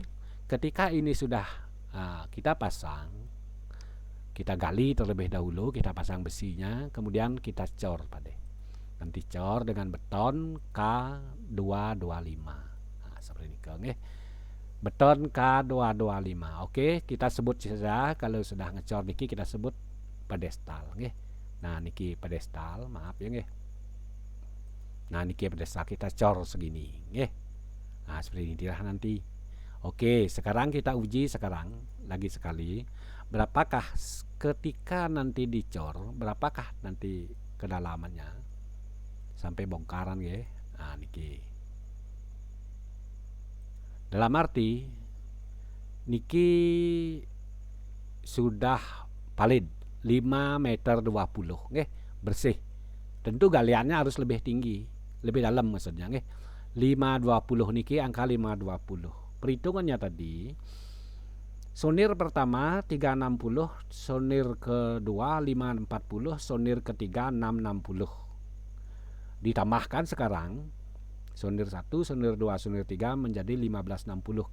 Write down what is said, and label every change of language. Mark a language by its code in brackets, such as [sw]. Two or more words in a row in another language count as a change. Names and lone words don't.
[id] Ketika ini sudah kita pasang, kita gali terlebih dahulu, kita pasang besinya, kemudian kita cor Pak De. Nanti cor dengan beton K225. Nah, seperti ini nggih. Beton K225. Oke, kita sebut saja kalau sudah ngecor niki kita sebut pedestal nggih. Nah, niki pedestal, maaf ya nggih. Nah, niki pedestal kita cor segini nggih. Nah, seperti ini nanti. Oke, sekarang kita uji sekarang lagi sekali. Berapakah ketika nanti dicor, berapakah nanti kedalamannya sampai bongkaran ya? Nah, niki. Dalam arti niki sudah valid 5 meter 20 nggih, bersih. Tentu galiannya harus lebih tinggi, lebih dalam maksudnya nggih. 520 niki angka 520. Perhitungannya tadi, sonir pertama 360, sonir kedua 540, sonir ketiga 660. Ditambahkan sekarang sonir 1, sonir 2, sonir 3 menjadi 1560.